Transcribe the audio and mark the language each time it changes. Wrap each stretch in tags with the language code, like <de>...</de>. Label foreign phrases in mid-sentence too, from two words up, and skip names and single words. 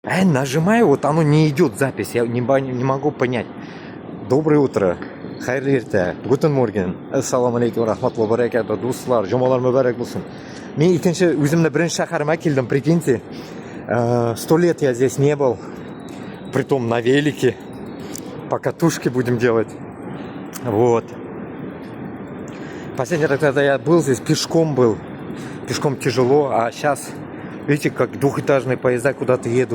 <ru>А я нажимаю, вот оно не идет запись, я не могу понять. Доброе утро.</ru> <tt>Хайрлы эрте.</tt> <de>Guten Morgen.</de> <uz>Assalomu alaykum va rahmatullohi va barakatuh. Do'stlar, jumalar muborak bo'lsin. Men ikkinchi o'zimni birinchi shaharimga keldim,</uz> <ru>прикиньте. 100 лет я здесь не был. Притом на велике. По катушке будем делать. Вот. Последний раз, когда я был здесь, пешком был. Пешком тяжело, а сейчас, видите, как двухэтажные поезда куда-то едут.</ru>